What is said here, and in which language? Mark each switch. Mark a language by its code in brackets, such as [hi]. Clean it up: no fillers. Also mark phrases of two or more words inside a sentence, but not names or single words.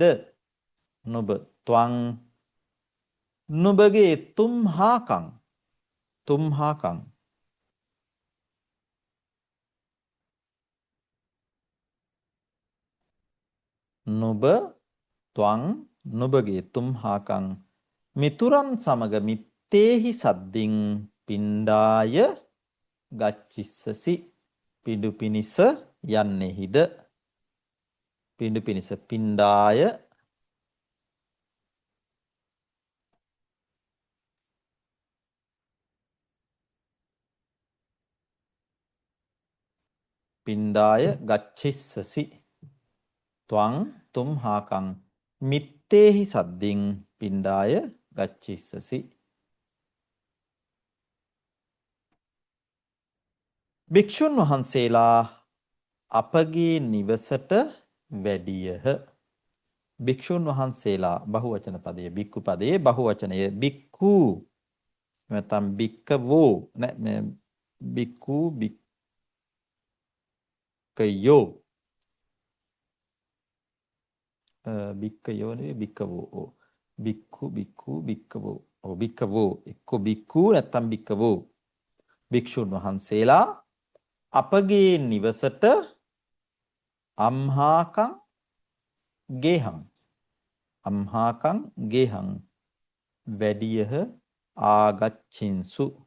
[si] නුඹ ත්වං නුඹගේ තුම්හාකං. [pi] තුම්හාකං නුඹ ත්වං නුඹගේ තුම්හාකං [si] මිතුරන් සමග [pi] මිත්තේහි සද්දින් පිණ්ඩාය ගච්ඡිස්සසි. [si] පිඬු පිනිස යන්නේහිද? පිඬු පිනිස [pi] පිණ්ඩාය පිණ්ඩාය ගච්ඡිස්සසි. ත්වං තුම්හාකං මිත්තේහි සද්දින් පිණ්ඩාය ගච්ඡිස්සසි. [si] භික්ෂුන් වහන්සේලා අපගේ නිවසට වැඩියහ. භික්ෂුන් වහන්සේලා බහුවචන පදයේ බික්කු පදයේ බහුවචනය බික්කු නැත්නම් බික්කවෝ බික්කු බික්කයෝ බික්කයෝ නෙවෙයි බික්කවෝ. බික්කු බික්කු බික්කවෝ. බික්කවෝ එක්ක බික්කු නැත්නම් බික්කවෝ. භික්ෂුන් වහන්සේලා අපගේ නිවසට [pi] අම්හාකං ගේහං. අම්හාකං ගේහං වැඩියහ ආගච්ඡින්සු.